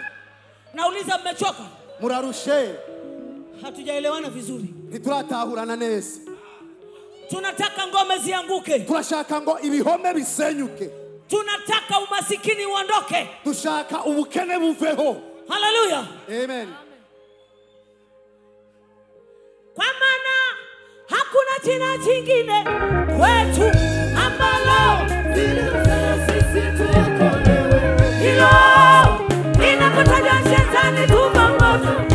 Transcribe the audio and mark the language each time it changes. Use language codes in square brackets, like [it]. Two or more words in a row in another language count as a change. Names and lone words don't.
[sw] Nauliza mmechoka? [rn] Murarushe. [sw] Hatujaelewana vizuri. [rn] Nituratahurana neza. [sw] Tunataka ngome zianguke. [rn] Turashaka ngo ibihome bisenyuke. [sw] Tunataka umasikini uondoke. [rn] Dushaka ubukene buveho. [sw] Hallelujah. Amen. Kwa maana hakuna jina jingine kwetu ambalo Sisi tuokolewe. hilo linapotajwa shetani tupa moto.